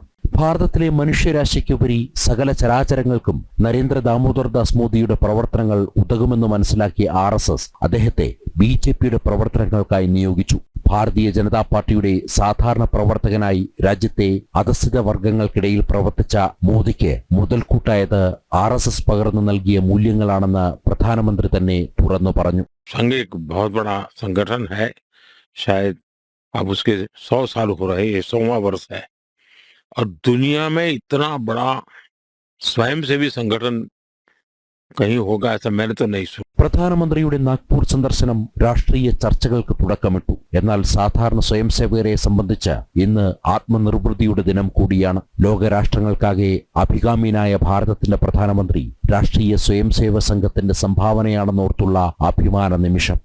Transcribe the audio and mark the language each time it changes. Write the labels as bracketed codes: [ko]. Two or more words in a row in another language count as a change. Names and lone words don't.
[ml] ഭാരതത്തിലെ മനുഷ്യരാശിക്കുപരി സകല ചരാചരങ്ങൾക്കും നരേന്ദ്ര ദാമോദർദാസ് മോദിയുടെ പ്രവർത്തനങ്ങൾ ഉതകുമെന്ന് മനസ്സിലാക്കിയ RSS അദ്ദേഹത്തെ BJPയുടെ പ്രവർത്തനങ്ങൾക്കായി നിയോഗിച്ചു. ഭാരതീയ ജനതാ പാർട്ടിയുടെ സാധാരണ പ്രവർത്തകനായി രാജ്യത്തെ അധസ്ഥിത വർഗങ്ങൾക്കിടയിൽ പ്രവർത്തിച്ച മോദിക്ക് മുതൽക്കൂട്ടായത് RSS പകർന്നു നൽകിയ മൂല്യങ്ങളാണെന്ന് പ്രധാനമന്ത്രി തന്നെ തുറന്നു പറഞ്ഞു. [hi] संघ एक बहुत बड़ा संगठन है, शायद अब उसके 100 साल हो रहे, ये 100वां वर्ष है और दुनिया में इतना बड़ा स्वयंसेवी संगठन कहीं होगा ऐसा मैंने तो नहीं सुना. [ml] പ്രധാനമന്ത്രിയുടെ നാഗ്പൂർ സന്ദർശനം രാഷ്ട്രീയ ചർച്ചകൾക്ക് തുടക്കമിട്ടു. എന്നാൽ സാധാരണ സ്വയംസേവകരെ സംബന്ധിച്ച് ഇന്ന് ആത്മനിർവൃതിയുടെ ദിനം കൂടിയാണ്. ലോകരാഷ്ട്രങ്ങൾക്കാകെ അഭികാമ്യനായ ഭാരതത്തിന്റെ പ്രധാനമന്ത്രി രാഷ്ട്രീയ സ്വയംസേവ സംഘത്തിന്റെ സംഭാവനയാണെന്നോർത്തുള്ള അഭിമാന നിമിഷം.